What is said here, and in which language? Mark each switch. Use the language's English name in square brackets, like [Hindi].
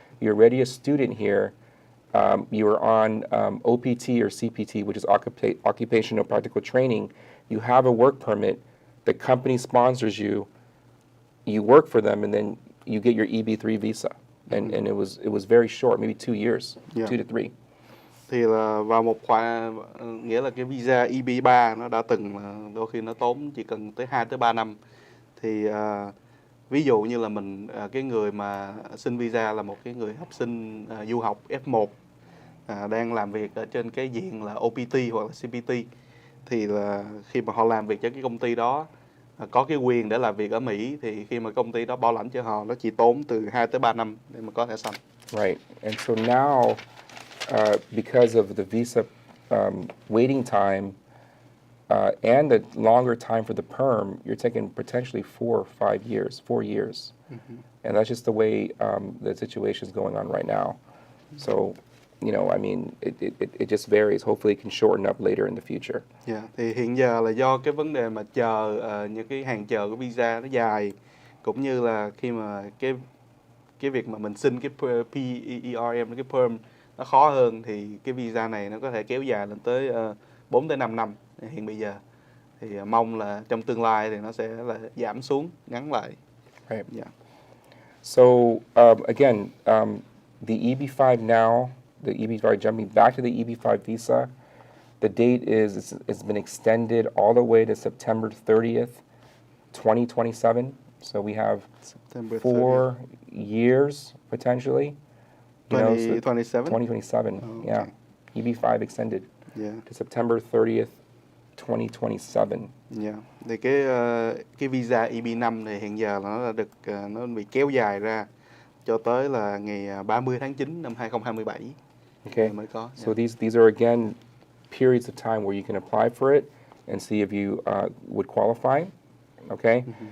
[English] You're already a student here. You are on OPT or CPT, which is occupational practical training. You have a work permit. The company sponsors you. You work for them, and then you get your EB3 visa. And it was very short, maybe 2 years, 2 to 3. [Vietnamese] Thì là vào một khoảng, nghĩa là cái visa EB3 nó đã từng đôi khi nó tốn chỉ cần tới 2 tới 3 năm. Thì ví dụ như là mình, cái người mà xin visa là một cái người học sinh du học F1 đang làm việc ở trên cái diện là OPT hoặc là CPT, thì là khi mà họ làm việc cho cái công ty đó, có cái quyền để làm việc ở Mỹ, thì khi mà công ty đó bảo lãnh cho họ, nó chỉ tốn từ 2 tới 3 năm để mà có thẻ xanh. [English] Right. And so now, because of the visa waiting time and the longer time for the perm, you're taking potentially 4 years. And that's just the way the situation is going on right now. So, I mean, it just varies. Hopefully it can shorten up later in the future. Yeah. [Vietnamese] Thì hiện giờ là do cái vấn đề mà chờ những cái hàng chờ của visa nó dài, cũng như là khi mà cái việc mà mình xin cái PERM, cái perm nó khó hơn, thì cái visa này nó có thể kéo dài lên tới 4 tới 5 năm hiện bây giờ. Thì mong là trong tương lai thì nó sẽ là giảm xuống, ngắn lại. [English] Right. Yeah. So again, the EB5 now, the EB5, jumping back to the EB5 visa, the date it's been extended all the way to September 30th, 2027. So we have September 4 years potentially. 2027? 2027, Oh, okay. yeah. EB5 extended Yeah. to September 30th, 2027. Yeah. [Vietnamese] Thì cái visa EB5 thì hiện giờ nó đã được nó bị kéo dài ra cho tới là ngày 30 tháng 9 năm 2027. [English] Okay. [Vietnamese] Mới có. [English] So these are again periods of time where you can apply for it and see if you would qualify. Okay.